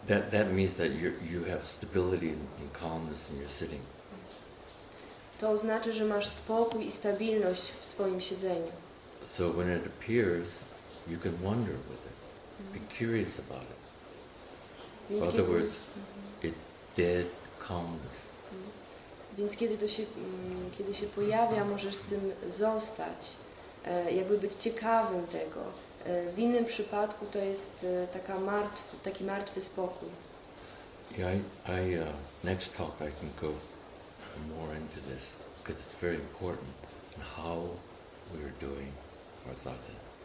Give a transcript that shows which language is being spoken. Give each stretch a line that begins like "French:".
English: That means that you have stability and calmness in your sitting.
Polish: To oznacza, że masz spokój i stabilność w swoim siedzeniu.
English: So when it appears, you can wonder with it. Be curious about it. In other words, dead calmness.
Polish: Więc kiedy się pojawia, możesz z tym zostać, jakby być ciekawym tego. W innym przypadku to jest taki martwy spokój.
English: Yeah, next talk I can go more into this because it's very important in how we're doing our zazen.